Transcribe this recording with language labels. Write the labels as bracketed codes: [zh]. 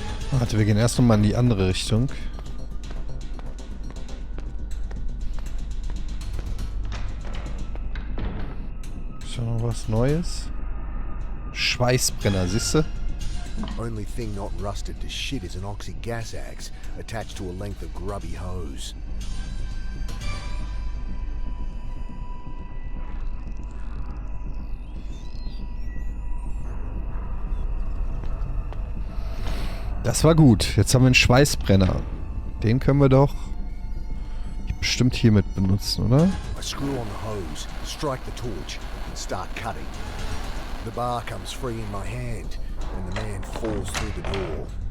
[de] Warte, wir gehen erst nochmal in die andere Richtung. Ist da noch was Neues? Schweißbrenner, siehst du? [en] Only thing not rusted to shit is an oxy gas axe attached to a length of grubby hose. [de] Das war gut. Jetzt haben wir einen Schweißbrenner. Den können wir doch bestimmt hiermit benutzen, oder? [en] I screw on the hose, strike the torch, and start cutting. The bar comes free in my hand, and the man falls through the door.